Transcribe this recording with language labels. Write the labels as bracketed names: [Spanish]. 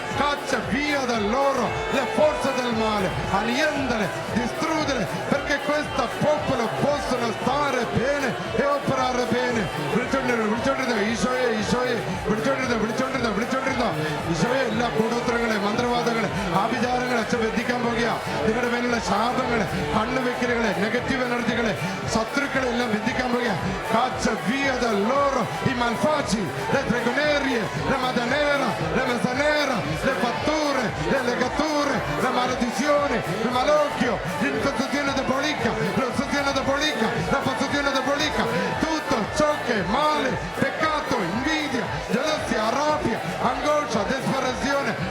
[Italian] Caccia via da loro la forza del male, annientale, distruggere, perché questo popolo possono stare bene e operare bene. [Malayalam] വിളിച്ചോണ്ടിരുന്ന ഈശോയെ ഈശോയെ വിളിച്ചോണ്ടിരുന്ന ഈശോയെ. എല്ലാ കൂടോത്രങ്ങളെ, മന്ത്രവാദങ്ങളെ, ആഭിചാരങ്ങളെ അച്ഛൻ ബന്ധിക്കാൻ പോകുക. നിങ്ങളുടെ മേലുള്ള ശാപങ്ങളെ, കണ്ണുവെക്കലുകളെ, നെഗറ്റീവ് എനർജികളെ, ശത്രുക്കളെ എല്ലാം ബന്ധിക്കാൻ പോകുക. [Italian] Caccia via da loro i malfaci, le stregonerie, la madanera, la mezzanera, le fatture, le legature, la maledizione, il malocchio, l'infestazione diabolica, l'ossessione diabolica, la possezione diabolica, tutto ciò che è male, peccato, invidia, gelosia, rabbia, angoscia, disperazione,